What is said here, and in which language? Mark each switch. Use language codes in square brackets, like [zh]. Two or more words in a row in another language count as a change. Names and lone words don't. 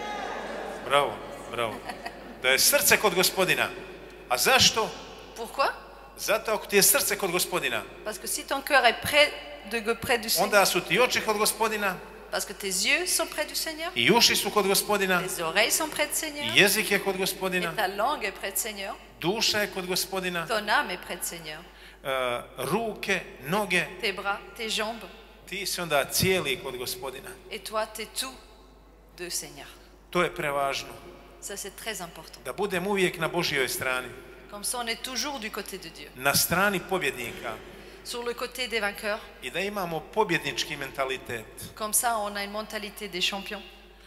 [hr] bravo, bravo, da je srce kod Gospodina. A zašto? [fr] Pourquoi? [hr] Zato ako ti je srce kod Gospodina, [fr] Parce que si ton cœur est près du Seigneur, [hr] onda su ti oči kod Gospodina, [fr] parce que tes yeux sont près du Seigneur, [hr] i uši su kod Gospodina, [fr] tes oreilles sont près du Seigneur, [hr] i jezik je kod [fr] et [hr] Gospodina, [fr] ta langue est près du Seigneur, [hr] duša je kod Gospodina, [fr] ton âme est près du Seigneur. [hr] ruke, noge, [fr] tes bras, tes jambes. [hr] ti si onda cijeli kod Gospodina. [fr] Et toi, tu es tout de Seigneur. [hr] To je prevažno. [fr] Ça, c'est très important. [hr] Da budem uvijek na Božjoj strani. [fr] Comme ça, on est toujours du côté de Dieu. [hr] Na strani pobjednika. [fr] Sur le côté des vainqueurs. [hr] I da imamo pobjednički mentalitet. [fr] Comme ça, on a une mentalité des champions.